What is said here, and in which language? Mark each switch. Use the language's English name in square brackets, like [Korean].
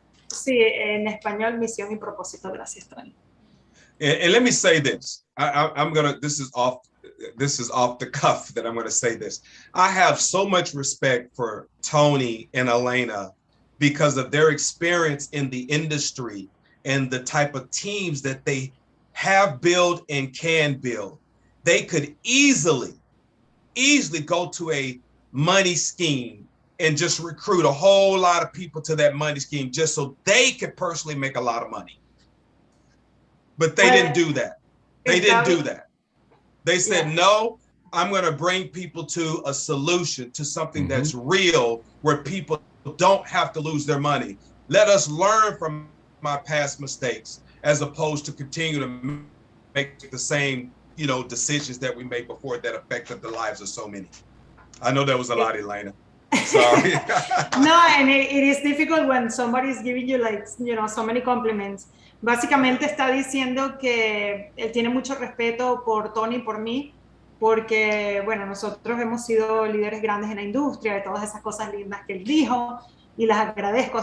[Spanish] Sí, en español, misión y propósito. Gracias, Tony. [English] And let me say this. I'm gonna. This is off the cuff that I'm gonna say this. I have so much respect for Tony and Elena because of their experience in the industry and the type of teams that they have built and can build. They could easily go to a money scheme and just recruit a whole lot of people to that money scheme just so they could personally make a lot of money. But they didn't do that. They didn't do that. They said, no, I'm going to bring people to a solution, to something that's real, where people don't have to lose their money. Let us learn from my past mistakes as opposed to continue to make the same, decisions that we made before that affected the lives of so many. I know that was a lot, Elena. Sorry. No, and it is difficult when somebody is giving you so many compliments. [Spanish] Básicamente está diciendo que él tiene mucho respeto por Tony y por mí, porque, bueno, nosotros hemos sido líderes grandes en la industria, de todas esas cosas lindas que él dijo, y las agradezco.